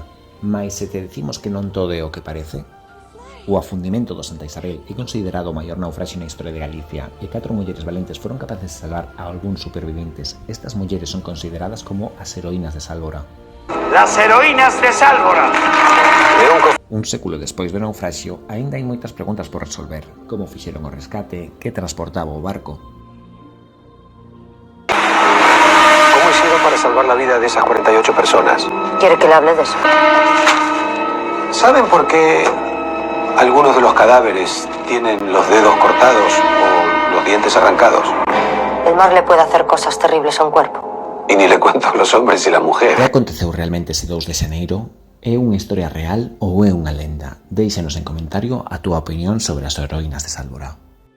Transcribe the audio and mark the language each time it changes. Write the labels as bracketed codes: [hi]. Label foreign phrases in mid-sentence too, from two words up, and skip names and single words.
[gl] Mais se te decimos que non todo é o que parece? O afundimento do Santa Isabel é considerado o maior naufraxio na historia de Galicia e 4 mulleres valentes foron capaces de salvar a algúns superviventes. Estas mulleres son consideradas como as heroínas de Sálvora. [es] Las heroínas de Sálvora. [gl] Un século despois do naufraxio, aínda hai moitas preguntas por resolver. Como fixeron o rescate? Que transportaba o barco? [es] ¿Cómo hicieron para salvar la vida de esas 48 personas? ¿Quiere que le hable de eso? ¿Saben por qué algunos de los cadáveres tienen los dedos cortados o los dientes arrancados? El mar le puede hacer cosas terribles a un cuerpo. Y ni le cuento a los hombres y la mujer. [gl] Que aconteceu realmente ese 2 de xaneiro? É unha historia real ou é unha lenda? Déixanos en comentario a túa opinión sobre as heroínas de Sálvora.